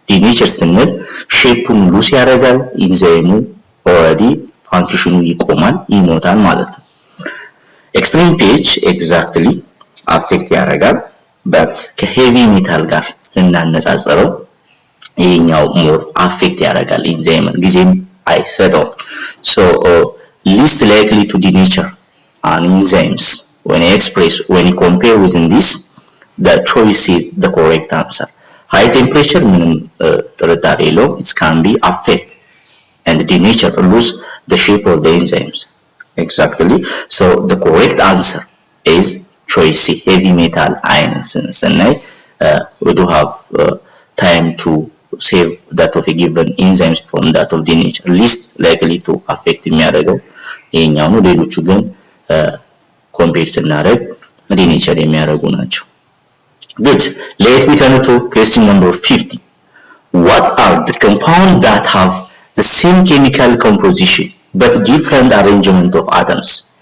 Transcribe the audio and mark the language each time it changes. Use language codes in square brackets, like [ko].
[am] denature ስንል ሼፑን ሉስ ያደርጋል ኢንዛይሙ already ፋንክሽኑ ይቆማል ይሞታል ማለት ነው. [en] extreme pH exactly affect [am] ያደርጋል but ከሄቪ ሜታል ጋር ስናነጻጽረው ይሄኛው [en] more affect [am] ያደርጋል ኢንዛይምን ጊዜም አይሰጠውም. [en] So least likely to denature an enzymes when you compare within this, the choice is the correct answer. High temperature [am] ምንም ጥርጣሬ የለውም [en] it can be affect and denature lose the shape of the enzymes. Exactly. So the correct answer is choice C, heavy metal ions. And we do have time to save that of a given enzymes from that of denature. Least likely to affect [am] የሚያደርገው ይሄኛው ነው። ሌሎቹ ግን ኮምፔር ስናደርግ denature የሚያደርጉ ናቸው. [en] Good. Let me turn to question number 50. What are the compounds that have the same chemical composition but different arrangement of atoms?